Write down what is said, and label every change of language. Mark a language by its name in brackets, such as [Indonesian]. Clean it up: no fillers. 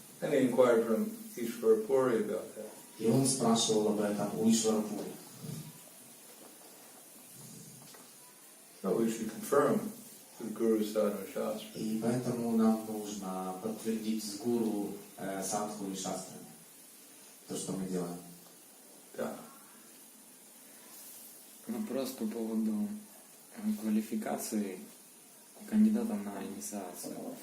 [English] And he inquired from Ishvara Puri about that. [Russian] И он спрашивал об этом у Ишвара Пури. [English] So we should confirm with Guru, Sadhu and Shastra. [Russian] И поэтому нам нужно подтвердить с гуру, садху и шастрами то, что мы делаем. Да. Вопрос по поводу квалификации кандидата на инициацию.